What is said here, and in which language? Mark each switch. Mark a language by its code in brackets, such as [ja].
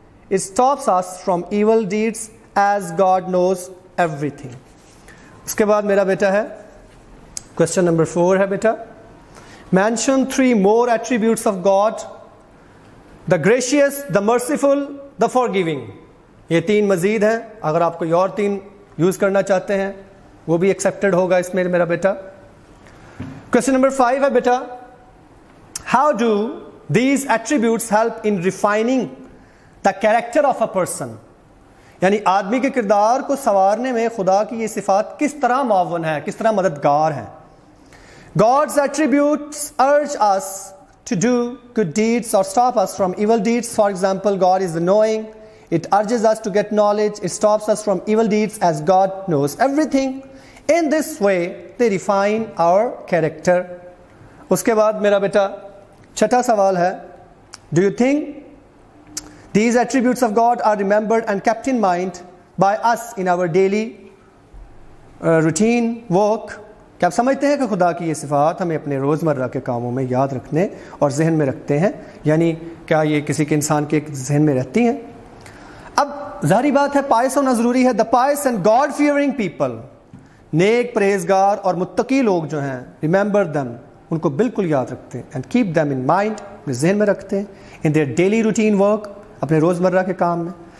[en] It stops us from evil deeds as God knows everything. [ur] اس کے بعد میرا بیٹا ہے [en] question number 4 [ur] ہے بیٹا, [en] mention 3 more attributes of God: the gracious, the merciful, the forgiving. [ur] یہ 3 مزید ہیں, اگر آپ کوئی اور 3 یوز کرنا چاہتے ہیں وہ بھی ایکسیپٹڈ ہوگا اس میں میرا بیٹا. [en] Question number 5 [ur] ہے بیٹا, [en] how do these attributes help in refining the character of a person? [ur] یعنی آدمی کے کردار کو سنوارنے میں خدا کی یہ صفات کس طرح معاون ہے, کس طرح مددگار ہیں. [en] God's attributes urge us to do good deeds or stop us from evil deeds. For example, God is the knowing. It urges us to get knowledge. It stops us from evil deeds as God knows everything. In this way, they refine our character. [ur] اس کے بعد میرا بیٹا چھٹا سوال ہے, [en] Do you think these attributes of God are remembered and kept in mind by us in our daily routine work? [ur] کیا آپ سمجھتے ہیں کہ خدا کی یہ صفات ہمیں اپنے روزمرہ کے کاموں میں یاد رکھنے اور ذہن میں رکھتے ہیں؟ یعنی کیا یہ کسی کے انسان کے ذہن میں رہتی ہیں؟ اب ظاہری بات ہے پائس ہونا ضروری ہے. [en] the pious and god fearing people, [ur] نیک پرہیزگار اور متقی لوگ جو ہیں, [en] remember them, [ur] ان کو بالکل یاد رکھتے ہیں, [en] and keep them in mind, [ur] اپنے ذہن میں رکھتے ہیں, [en] in their daily routine work, [ur] اپنے روزمرہ کے کام میں.